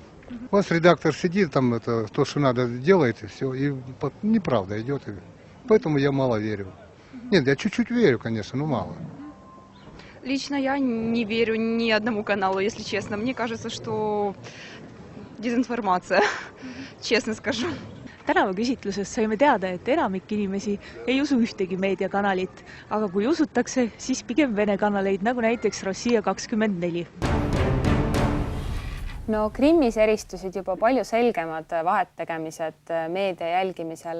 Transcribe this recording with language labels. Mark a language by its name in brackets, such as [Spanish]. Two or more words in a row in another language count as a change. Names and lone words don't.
[Russian] У вас редактор сидит, там это то, что надо, делает, и все. И неправда идет. Поэтому я мало верю. Нет, я чуть-чуть верю, конечно, но мало. Лично я не верю ни одному каналу, если честно. Мне кажется, что дезинформация, честно скажу. [Estonian] Tänavaküsitluses saime teada, et enamik inimesi ei usu ühtegi meediakanalit, aga kui usutakse, siis pigem Vene kanaleid, nagu näiteks Rossija 24. No Krimmis eristusid juba palju selgemad vahettegemised meedia jälgimisel.